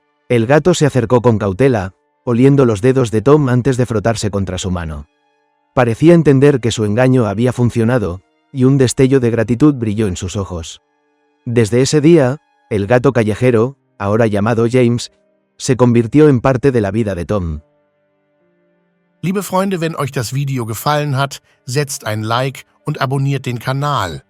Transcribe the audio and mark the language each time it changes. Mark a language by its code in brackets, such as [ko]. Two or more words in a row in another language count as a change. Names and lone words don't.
[es] El gato se acercó con cautela, oliendo los dedos de Tom antes de frotarse contra su mano. Parecía entender que su engaño había funcionado, y un destello de gratitud brilló en sus ojos. Desde ese día, el gato callejero, ahora llamado James, se convirtió en parte de la vida de Tom. [de] Liebe Freunde, wenn euch das Video gefallen hat, setzt ein Like und abonniert den Kanal.